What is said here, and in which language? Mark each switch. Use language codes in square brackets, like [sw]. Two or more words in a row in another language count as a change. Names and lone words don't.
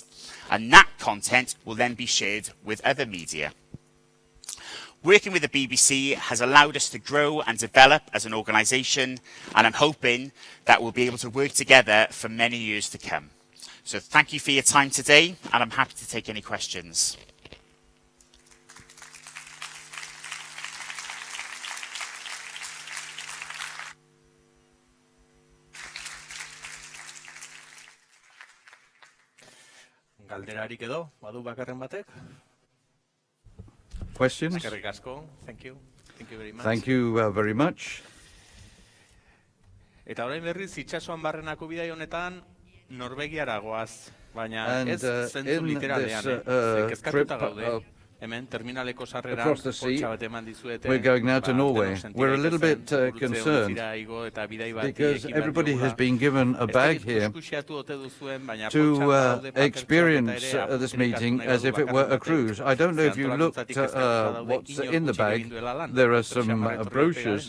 [en] And that content will then be shared with other media. Working with the BBC has allowed us to grow and develop as an organisation, and I'm hoping that we'll be able to work together for many years to come. So thank you for your time today, and I'm happy to take any questions. [eu] Galderarik edo, badu bakarren batek? [en] Questions? [eu] Eskerrik asko. [en] Thank you. Thank you very much. Thank you very much. [eu] Eta orain berriz itsasoan barrenako bidai honetan Norvegiara goaz, baina ez zentzu literalean, kezkatuta gaude. Hemen terminaleko sarreran poltsa bat eman dizuete. [en] We're going now to Norway. We're a little bit concerned because everybody has been given a bag here to experience this meeting as if it were a cruise. I don't know if you looked at what's in the bag. There are some brochures.